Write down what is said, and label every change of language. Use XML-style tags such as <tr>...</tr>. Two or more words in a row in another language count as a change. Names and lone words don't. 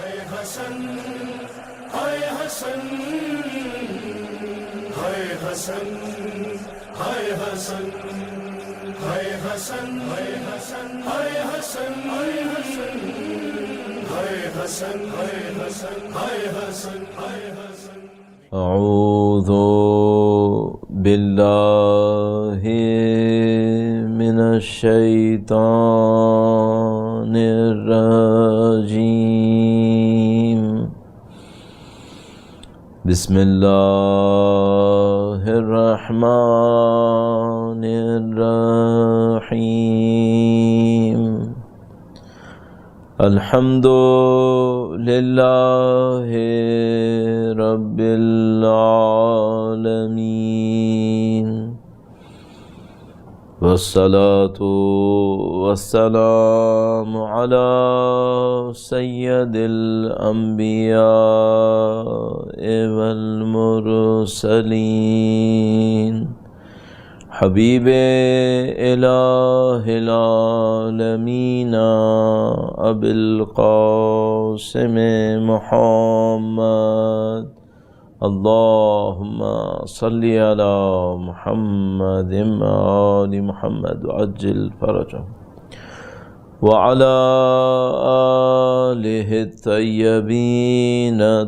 <ur>حسن ہائے حسن ہائے حسن ہائے حسن ہائے حسن ہائے حسن ہائے حسن ہائے حسن ہائے حسن ہائے حسن ہائے حسن ہائے حسن</ur> <ar>اعوذ باللہ من الشیطان الرجیم بسم اللہ الرحمن الرحیم الحمد للہ رب العالمین والصلاة والسلام علی سید الانبیاء والمرسلین حبیب الہ العالمین ابی القاسم محمد اللہم صلی علی محمد آل محمد وعجل فرجہ وعلی آلہ الطیبین</ar>